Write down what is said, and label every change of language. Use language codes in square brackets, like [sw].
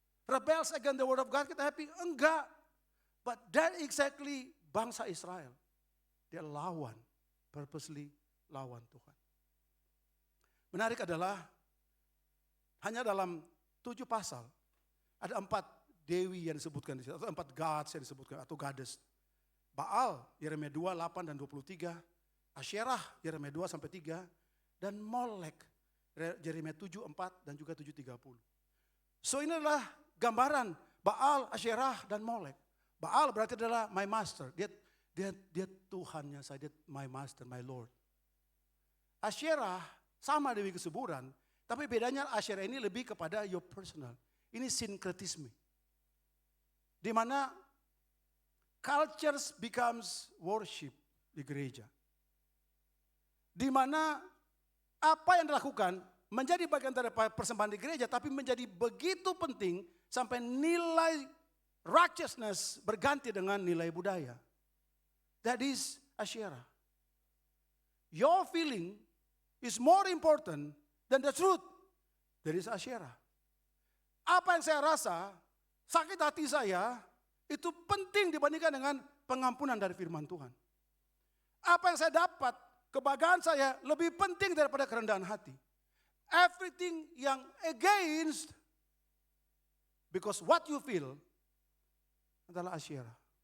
[en] Rebels against the word of God [id] kita happy? Enggak. [en] But that exactly bangsa Israel. [id] Dia lawan, purposely lawan Tuhan. Menarik adalah, hanya dalam 7 pasal, ada 4 dewi yang disebutkan di situ, atau 4 gods yang disebutkan, atau goddess. Baal, Yeremia 2, 8 dan 23. Asyerah, Yeremia 2 sampai 3. Dan Molek, Yeremia 7, 4 dan juga 7, 30. So ini adalah gambaran Baal, Asyerah dan Molek. Baal berarti adalah [en] my master. [id] Dia Tuhannya saya, dia [en] my master, my Lord. [id] Asyerah sama Dewi Kesuburan, tapi bedanya Asyerah ini lebih kepada your personal. Ini sinkretisme. Di mana [en] cultures becomes worship [id] di gereja. Di mana apa yang dilakukan menjadi bagian dari persembahan di gereja, tapi menjadi begitu penting sampai nilai righteousness berganti dengan nilai budaya. [en] That is Asyerah. Your feeling is more important than the truth. That is Asyerah. [id] Apa yang saya rasa, sakit hati saya, itu penting dibandingkan dengan pengampunan dari firman Tuhan. Apa yang saya dapat, kebahagiaan saya lebih penting daripada kerendahan hati. [en] Everything yang against, because what you feel adalah Asyerah.